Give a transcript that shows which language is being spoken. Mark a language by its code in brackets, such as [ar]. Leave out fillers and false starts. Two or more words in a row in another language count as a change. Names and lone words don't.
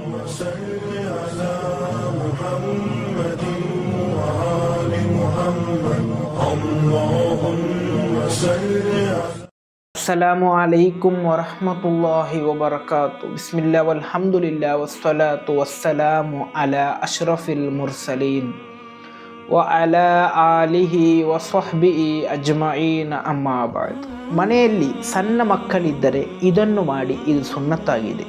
[ar] صل على محمد وآل محمد اللهم صل على السلام عليكم ورحمة الله وبركاته. بسم الله والحمد لله والصلاة والسلام على أشرف المرسلين وعلى آله وصحبه أجمعين أما بعد. [kn] ಮನೆಯಲ್ಲಿ ಸಣ್ಣ ಮಕ್ಕಳಿದ್ದರೆ ಇದನ್ನು ಮಾಡಿ, ಇದು ಸುನ್ನತ್ತಾಗಿದೆ.